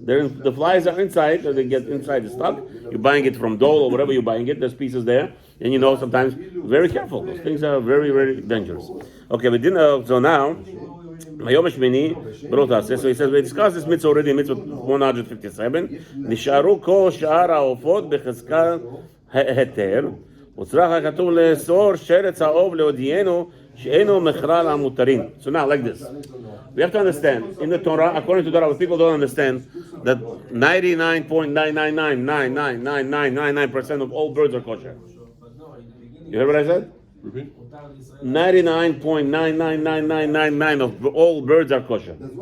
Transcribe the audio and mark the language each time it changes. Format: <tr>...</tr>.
<en>The flies are inside, so they get inside the stock. You're buying it from Dole or whatever you're buying it, there's pieces there. And you know, sometimes, very careful. Those things are very, very dangerous. Okay, we didn't, so now, so he says, we discussed this mitzvah already in mitzvah 157.</en> <he>נשארו כל שאר העופות בחזקת היתר, וצריך הכתוב לאסור שרץ העוף להודיענו שאינו מכרה למותרים.</he> <en>So now, like this. We have to understand, in the Torah, according to the Torah, people don't understand that 99.9999999% of all birds are kosher. You heard what I said? 99.9999999 of all birds are kosher.</en>